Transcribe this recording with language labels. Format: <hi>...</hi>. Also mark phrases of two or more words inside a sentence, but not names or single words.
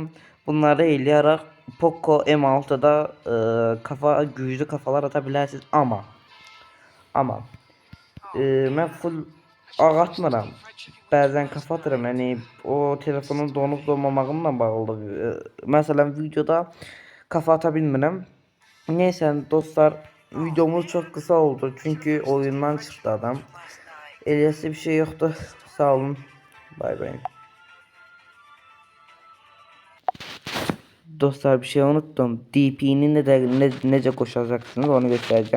<az>Bunları eləyərək Poco M6'da güclü kafalar ata bilərsiniz, amma mən full ağ atmıram. Bəzən kafa atıram, yəni o telefonun donup donmamağımla bağlıdır. Məsələn videoda kafa ata bilmirəm.</az> <tr>Neyse dostlar, videomuz çok kısa oldu çünkü oyundan çıktı adam. Elyası bir şey yoktu. Sağ olun. Bay bay.</tr> <az>Dostlar bir şey unuttum.</az> <tr>DP'ni nece koşacaksınız onu göstereceğim.</tr>